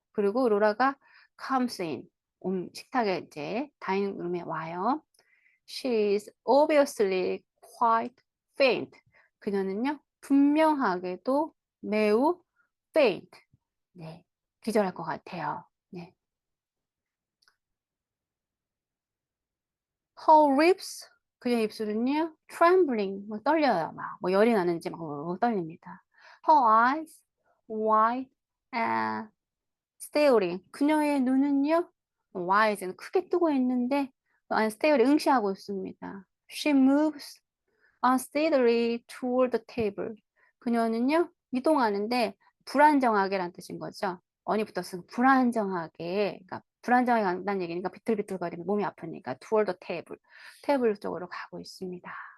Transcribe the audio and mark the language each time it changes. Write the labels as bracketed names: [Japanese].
[Korean] 그리고 로라가 [English] comes in. [Korean] 식탁에 이제 다이닝룸에 와요. [English] She is obviously quite faint. [Korean] 그녀는요, 분명하게도 매우 faint. 네, 기절할 것 같아요. 네. [English] Her lips, [Korean] 그녀의 입술은요, trembling, 떨려요. 막, 열이 나는지 막 떨립니다. [English] Her eyes, wide and staring. [Korean] 그녀의 눈은요, wide는 크게 뜨고 있는데, [English] and staring, [Korean] 응시하고 있습니다. [English] She moves unsteadily toward the table. [Korean] 그녀는요, 이동하는데 불안정하게란 뜻인 거죠. 언이 붙었으면 불안정하게, 그러니까 불안정하게 간다는 얘기니까 비틀비틀거리면 몸이 아프니까 [English] toward the table, [Korean] 테이블 쪽으로 가고 있습니다.